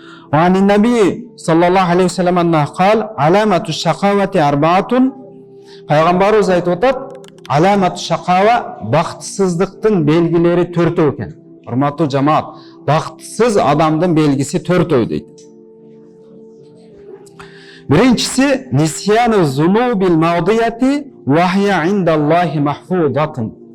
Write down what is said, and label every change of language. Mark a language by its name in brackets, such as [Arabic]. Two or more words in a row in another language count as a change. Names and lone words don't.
[Arabic] وعن النبي صلى الله عليه وسلم أنه قال علامة الشقاوة أربعة. [Kazakh] Пайғамбарымыз айтып отыр, [Arabic] علامة الشقاوة [Kazakh] бақытсыздықтың белгілері төртеу екен. Құрметті жамаат, бақытсыз адамдың белгісі төртеу дейді. [Arabic] Біріншісі نسيان الذنوب الماضية وهي عند الله محفوظة.